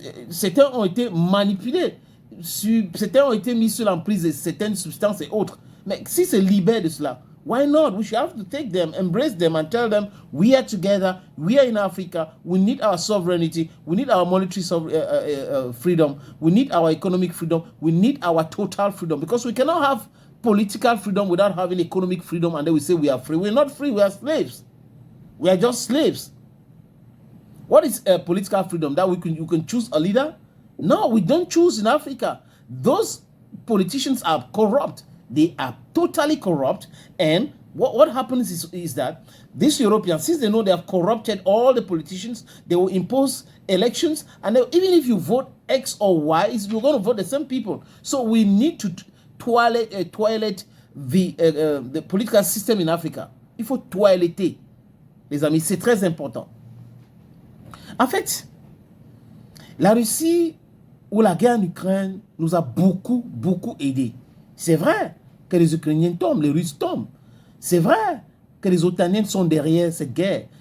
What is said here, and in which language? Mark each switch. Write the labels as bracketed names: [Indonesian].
[French] Certains ont été manipulés. Certains ont été mis sous l'emprise de certaines substances et autres. Mais si se libèrent de cela, [English] why not? We should have to take them, embrace them and tell them we are together, we are in Africa, we need our sovereignty, we need our monetary freedom, we need our economic freedom, we need our total freedom, because we cannot have political freedom without having economic freedom and then we say we are free. We're not free, we are slaves. We are just slaves. What is political freedom? That you can choose a leader? No, we don't choose in Africa. Those politicians are corrupt. They are totally corrupt. And what happens is that these Europeans, since they know they have corrupted all the politicians, they will impose elections. And even if you vote X or Y, you're going to vote the same people. So we need to toilet the political system in Africa. [French] Il faut toiletter, les amis. C'est très important. En fait, la Russie ou la guerre en Ukraine nous a beaucoup aidé. C'est vrai que les Ukrainiens tombent, les Russes tombent. C'est vrai que les Otaniens sont derrière cette guerre.